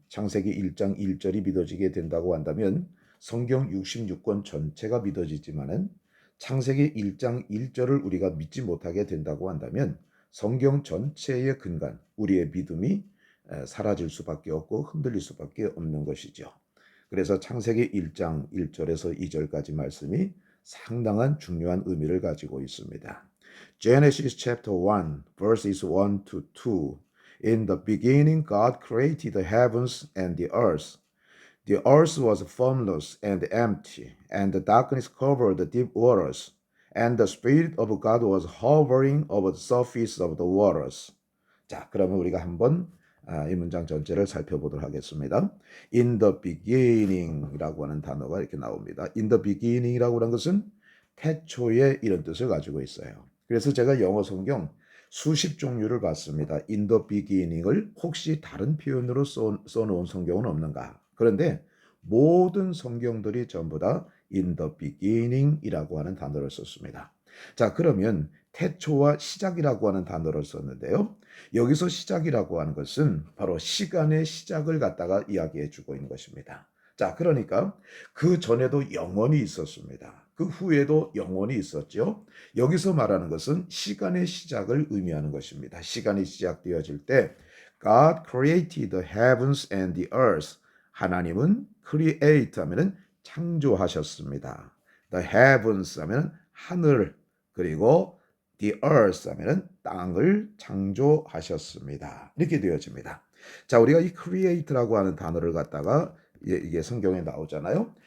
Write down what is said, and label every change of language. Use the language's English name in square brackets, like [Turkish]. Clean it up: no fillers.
[Korean] 창세기 1장 1절이 믿어지게 된다고 한다면 성경 66권 전체가 믿어지지만은 창세기 1장 1절을 우리가 믿지 못하게 된다고 한다면 성경 전체의 근간, 우리의 믿음이 사라질 수밖에 없고 흔들릴 수밖에 없는 것이죠. 그래서 창세기 1장 1절에서 2절까지 말씀이 상당한 중요한 의미를 가지고 있습니다. [English] Genesis chapter 1 verses 1 to 2. In the beginning God created the heavens and the earth. The earth was formless and empty, and the darkness covered the deep waters, and the Spirit of God was hovering over the surface of the waters. [Korean] 자, 그러면 우리가 한번 이 문장 전체를 살펴보도록 하겠습니다. [English] In the beginning [Korean] 이라고 하는 단어가 이렇게 나옵니다. [English] In the beginning [Korean] 이라고 하는 것은 태초에 이런 뜻을 가지고 있어요. 그래서 제가 영어 성경 수십 종류를 봤습니다. [English] In the beginning [Korean] 을 혹시 다른 표현으로 써놓은 성경은 없는가? 그런데 모든 성경들이 전부 다 [English] in the beginning [Korean] 이라고 하는 단어를 썼습니다. 자, 그러면 태초와 시작이라고 하는 단어를 썼는데요. 여기서 시작이라고 하는 것은 바로 시간의 시작을 갖다가 이야기해 주고 있는 것입니다. 자, 그러니까 그 전에도 영원히 있었습니다. 그 후에도 영원히 있었죠. 여기서 말하는 것은 시간의 시작을 의미하는 것입니다. 시간이 시작되어질 때 [English] God created the heavens and the earth. [Korean] 하나님은 create 하면은 창조하셨습니다. [English] The heavens [Korean] 하면은 하늘, 그리고 [English] the earth [Korean] 하면은 땅을 창조하셨습니다. 이렇게 되어집니다. 자, 우리가 이 create라고 하는 단어를 갖다가 이게 성경에 나오잖아요.